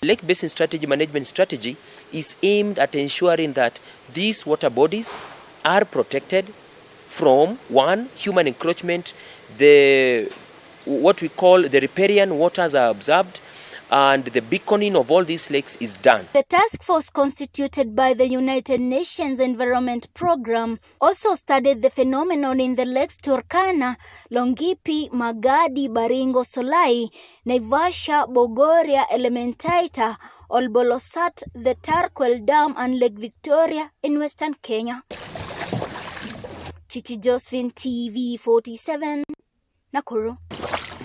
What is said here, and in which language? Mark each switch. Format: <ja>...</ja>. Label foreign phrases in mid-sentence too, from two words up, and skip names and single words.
<en>Lake Basin Strategy Management Strategy is aimed at ensuring that these water bodies are protected from, one, human encroachment, what we call the riparian waters are observed, and the beaconing of all these lakes is done. The task force constituted by the United Nations Environment Program also studied the phenomenon in the lakes Turkana, Longipi, Magadi, Baringo, Solai, Naivasha, Bogoria, Elementaita, Olbolosat, the Tarkwel Dam and Lake Victoria in Western Kenya. Chichi Josephine, TV 47, Nakuru.</en>